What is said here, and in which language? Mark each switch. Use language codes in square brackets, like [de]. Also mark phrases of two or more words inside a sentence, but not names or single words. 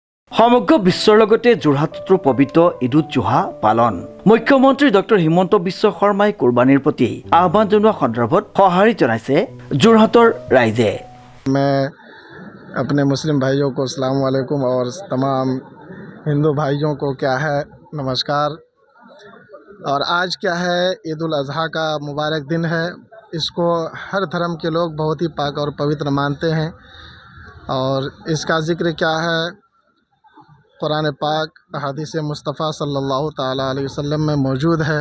[as] সমগ্ৰ বিশ্বৰ লগতে যোৰহাটতো পবিত্ৰ ঈদ উজ জোহা পালন। মুখ্যমন্ত্ৰী ডক্টৰ হিমন্ত বিশ্ব শৰ্মাই কুৰবানীৰ প্ৰতি আহ্বান জনোৱা সন্দৰ্ভত সঁহাৰি জনাইছে যোৰহাটৰ ৰাইজে। [hi] मैं अपने मुस्लिम भाइयों को [ar] السلام عليكم [hi] और तमाम हिंदू भाइयों को क्या है नमस्कार। और आज क्या है ईद उल अज़हा का मुबारक दिन है। इसको हर धर्म के लोग बहुत ही पाक और पवित्र मानते हैं और इसका ज़िक्र क्या है कुरान पाक हदीस मुस्तफ़ा [ar] صلى الله تعالى عليه وسلم [hi] में मौजूद है।